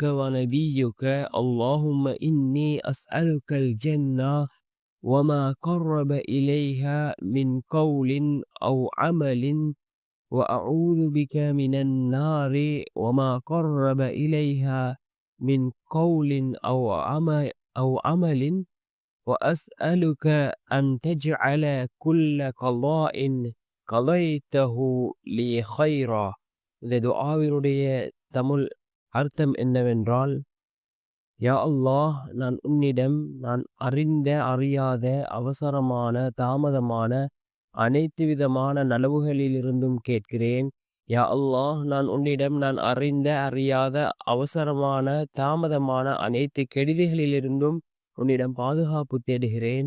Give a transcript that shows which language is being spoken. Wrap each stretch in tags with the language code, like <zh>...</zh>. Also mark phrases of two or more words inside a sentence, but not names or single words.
<ar>ونبيك اللهم إني أسألك الجنة وما قرب إليها من قول أو عمل وأعوذ بك من النار وما قرب إليها من قول أو عمل وأسألك أن تجعل كل قضاء قضيته لي خيرا.</ar> <ta>இந்த துஆவினுடைய தமிழ் அர்த்தம் என்னவென்றால்,</ta> <ar>يا الله,</ar> <ta>நான் உன்னிடம் நான் அறிந்த அறியாத அவசரமான தாமதமான அனைத்து விதமான நலவுகளிலிருந்தும் கேட்கிறேன்.</ta> <ar>يا الله,</ar> <ta>நான் உன்னிடம் நான் அறிந்த அறியாத அவசரமான தாமதமான அனைத்து கெடுதிகளிலிருந்தும் உன்னிடம் பாதுகாப்பு தேடுகிறேன்.</ta>